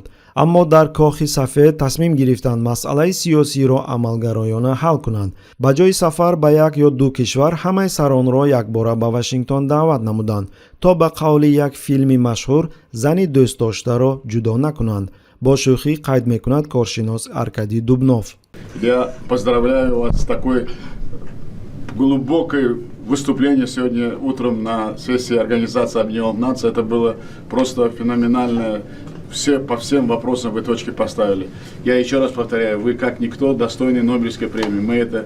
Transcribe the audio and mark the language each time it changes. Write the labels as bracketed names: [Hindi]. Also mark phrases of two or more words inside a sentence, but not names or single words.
[Tajik] аммо дар кохи сафед тасмим гирифтанд масъалаи сиёсиро амалгароёна ҳал кунанд. ба ҷои сафар ба як ё ду кишвар, ҳамаи саронро якбора ба Вашингтон даъват намуданд, то ба қавли як филми машҳур зани дӯстдоштаро ҷудо накунанд. бо шӯхӣ қайд мекунад коршинос Аркадий Дубнов. [Russian] Я поздравляю вас с такой глубокой выступлением сегодня утром на сессии Организации Объединенных Наций. Это было просто феноменально. По всем вопросам вы точки поставили. Я еще раз повторяю, вы как никто достойны Нобелевской премии.